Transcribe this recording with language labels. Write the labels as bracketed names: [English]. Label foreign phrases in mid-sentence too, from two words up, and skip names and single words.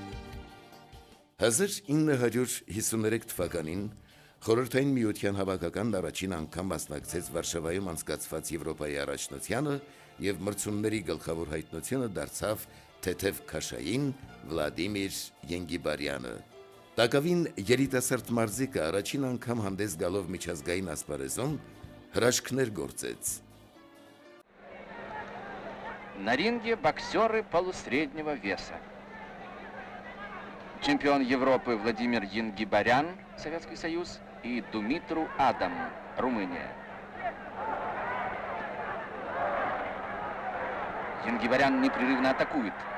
[Armenian] 1953 թվականին Խորհրդային Միության հավաքականն առաջին անգամ մասնակցեց Վարշավայում անցկացված Եվրոպայի առաջնությանը եւ մրցումների գլխավոր հայտնությունը դարձավ թեթև քաշային Վլադիմիր Ենգիբարյանը։ Տակավին երիտասարդ մարզիկը առաջին անգամ հանդես գալով միջազգային ասպարեզում հրաշքներ գործեց։ [Russian] На ринге боксеры полусреднего веса. Чемпион Европы Владимир Енгибарян, Советский Союз, и Думитру Адам, Румыния. Енгибарян непрерывно атакует.